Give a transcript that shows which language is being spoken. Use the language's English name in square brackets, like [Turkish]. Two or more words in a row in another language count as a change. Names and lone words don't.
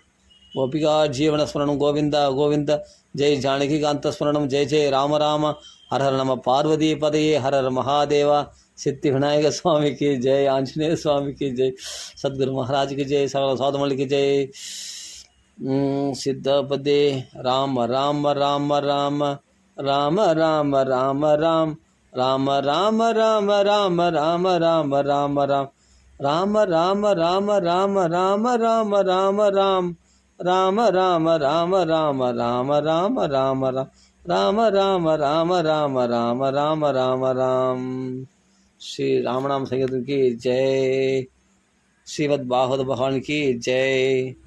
[Sanskrit] கோபிகா ஜீவனஸ்மரணம் கோவிந்தா கோவிந்த. ஜெய் ஜானகி காந்தஸ்மரணம். [Hindi] जय जय [Sanskrit] ராம ராம. ஹர ஹர நம பார்வதி பதையே. ஹர ஹர மகாதேவா. [Tamil] சித்தி விநாயக சுவாமிக்கு ஜெய். ஆஞ்சநேய சுவாமிக்கு ஜெய். சத்குரு மகாராஜுக்கு ஜெய். சகல சோதமலிக்கு ஜெய். சித்தபதே. [Sanskrit] ராம ராம ராம ராம ராம ராம ராம ராம் ராம ராம ராம ராம ராம ராம ராம ராம். ராம ராம ராம ராம ராம ராம ராம ராம் ராம ராம ராம ராம ராம ராம ராம ராம ராம ராம ராம ராம ராம ராம ராம். ஸ்ரீ ராமநாம சங்கீதம் [Hindi] की जय. [Sanskrit] ஸ்ரீமத் பாகவத பகவான் [Hindi] की जय.